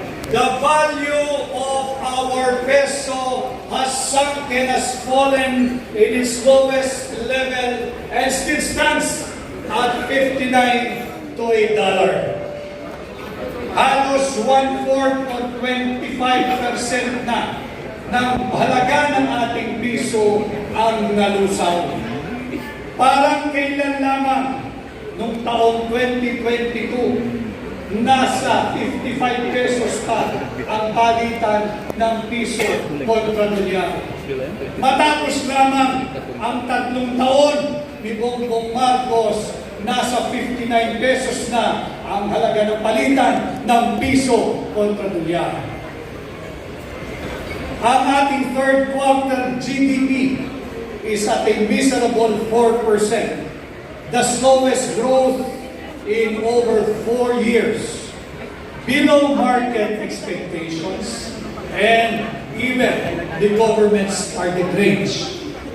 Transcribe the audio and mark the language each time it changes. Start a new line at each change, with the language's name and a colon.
English: The value of our peso has sunk and has fallen in its lowest level and still stands at 59 to a dollar.
Filipino: Halos 1/4 o 25% na ng halaga ng ating piso ang nalusaw. Parang kailan lamang noong taong 2022, nasa 55 pesos pa ang palitan ng piso kontra dolyar. Matapos lamang ang 3 taon ni Bongbong Marcos, nasa 59 pesos na ang halaga ng palitan ng piso kontra dolyar. Ang ating
English: third quarter GDP is at a miserable 4%, the slowest growth in over 4 years, below market expectations, and even the government's target range.